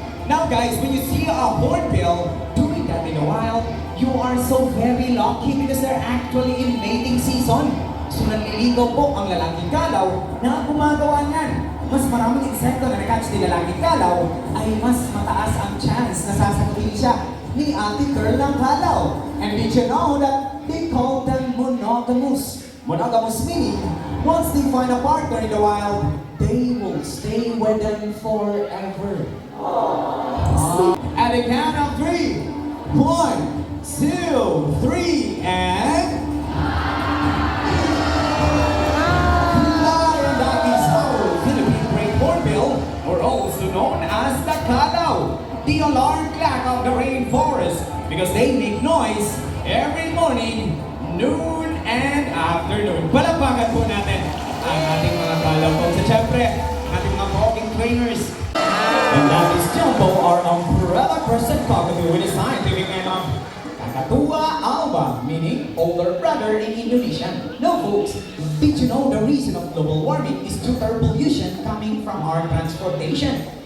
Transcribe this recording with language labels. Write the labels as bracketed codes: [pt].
[en] Now guys, when you see a hornbill doing that in the wild, you are so very lucky because they're actually in mating season. [tl] So nanliligaw po ang lalaking kalaw na gumagawa niyan. Mas maraming insekto na nakatch ni lalaking kalaw ay mas mataas ang chance na sasagutin siya ni Ate Girl ng kalaw. [en] And did you know that they call them monogamous? Monogamous meaning, once they find a partner in the wild, they will stay with them forever. At the count of 3, 1, 2, 3, and... Fly! And that is our Philippine Great Hornbill, or also known as the Kalaw, the alarm clock of the rainforest, because they make noise every morning, noon, and afternoon. [tl] Palakpakan po natin ang ating mga kalaw po. So, syempre, ating mga walking trainers. [en] And that is Jumbo, our umbrella crescent cockatoo with a scientific name of Kakatua alba, meaning older brother in Indonesian. Now folks, did you know the reason of global warming is due to air pollution coming from our transportation?